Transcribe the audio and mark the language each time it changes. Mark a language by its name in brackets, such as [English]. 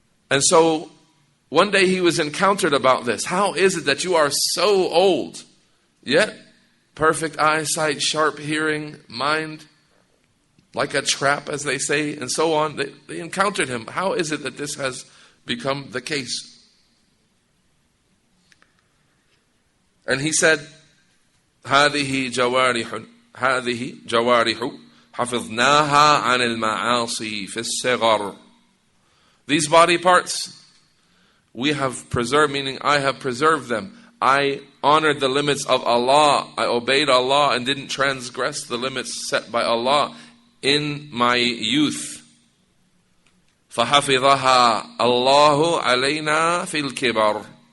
[English] And so, one day he was encountered about this. How is it that you are so old, yet perfect eyesight, sharp hearing, mind, like a trap, as they say, and so on? They encountered him. How is it that this has become the case? And he said, [Arabic] هذه جوارح حفظناها عن المعاصي في الصغر. [English] These body parts, we have preserved, meaning I have preserved them. I honored the limits of Allah. I obeyed Allah and didn't transgress the limits set by Allah in my youth. [Arabic] فَحَفِظَهَا اللَّهُ عَلَيْنَا فِي الْكِبَرِ.